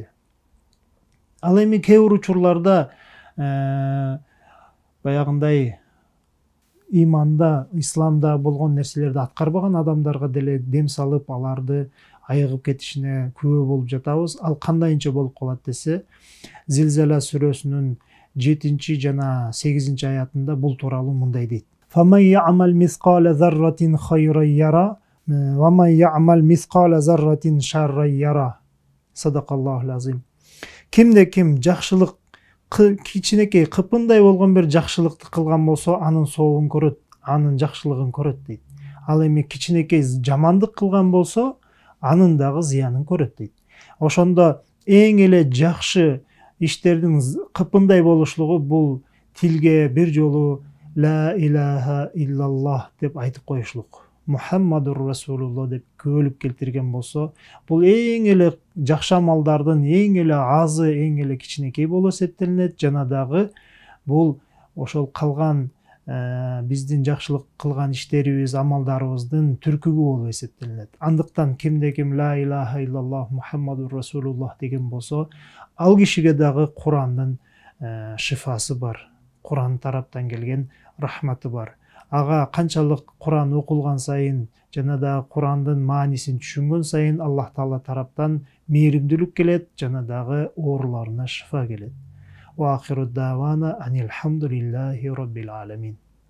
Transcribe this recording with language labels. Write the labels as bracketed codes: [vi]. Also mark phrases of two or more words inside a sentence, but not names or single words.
[ky] Ал эми кээ бир учурларда баягындай иманда, исламда болгон нерселерди аткарбаган адамдарга деле дем салып, аларды айыгып кетишине күбө болуп жатабыз. Ал кандайча болуп калат десе, Зилзала сүрөсүнүн 7 жана 8 аятында бул тууралуу мындай дейт: [ar] فَمَنْ يَعْمَلْ مِثْقَالَ ذَرَّةٍ خَيْرًا يَرَهُ وَمَنْ يَعْمَلْ مِثْقَالَ ذَرَّةٍ شَرًّا يَرَهُ. صدق الله العظيم. [ky] Кимде ким жакшылык, кичинекей кыпындай болгон бир жакшылыкты кылган болсо, анын соогун көрөт, анын жакшылыгын көрөт дейт. Ал эми кичинекей жамандык кылган болсо, анын дагы зыянын көрөт дейт. Ошондо эң эле жакшы иштердин кыпындай болушлугу бул тилге бир жолу [ar] لا إله إلا الله [ky] деп айтып коюшлук. [ar] محمد رسول الله [ky] деп күбөлүп келтирген болсо, бул эң эле жакшы амалдардын эң эле азы, эң эле кичинекей болуп эсептелинет. Жана дагы бул ошол калган биздин жакшылык кылган иштерибиз, амалдарыбыздын түркүгү болуп эсептелинет. Андыктан кимде ким [ar] لا إله إلا الله محمد رسول الله [ky] деген болсо, ал кишиге дагы Курандын шифасы бар. Куран тараптан келген рахматы бар. Ага канчалык Куран окулган сайын жана да Курандын маанисин түшүнгөн сайын Аллах Таала тараптан мээримдүүлүк келет, жана дагы ооруларына шифа келет. [ar] وآخر دعوانا أن الحمد لله رب العالمين.